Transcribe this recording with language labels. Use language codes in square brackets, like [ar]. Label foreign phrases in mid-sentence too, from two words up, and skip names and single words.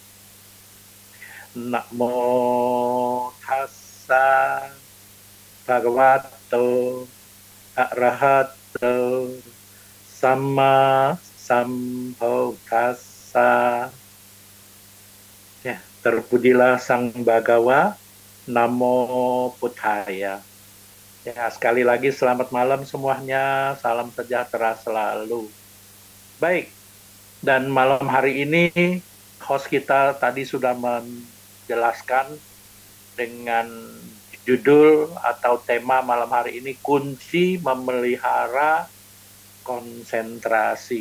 [pi] Namo tassa bhagavato arahato sama sambuddhassa. [id] Ya, terpujilah Sang Bhagawa, [pi] Namo Buddhaya. [id] Ya, sekali lagi selamat malam semuanya, salam sejahtera selalu. Baik, dan malam hari ini host kita tadi sudah menjelaskan dengan judul atau tema malam hari ini, kunci memelihara konsentrasi.